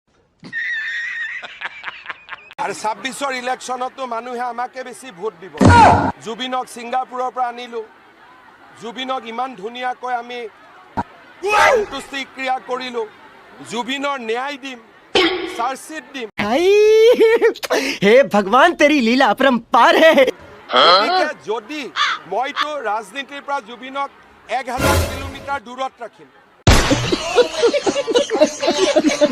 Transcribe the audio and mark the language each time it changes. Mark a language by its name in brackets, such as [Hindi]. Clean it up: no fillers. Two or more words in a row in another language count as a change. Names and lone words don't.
[Assamese] আৰু 26ৰ ইলেকশ্যনতো মানুহে আমাকে বেছি ভোট দিব। জুবিনক ছিংগাপুৰৰ পৰা আনিলোঁ, জুবিনক ইমান ধুনীয়াকৈ আমি সন্তুষ্টি ক্ৰিয়া কৰিলোঁ, জুবিনৰ ন্যায় দিম, চাৰ্জশ্বিট দিম। [Hindi] हे भगवान तेरी लीला अपरंपार है। [Assamese] গতিকে যদি মইতো ৰাজনীতিৰ পৰা জুবিনক 1000 কিলোমিটাৰ দূৰত ৰাখিম।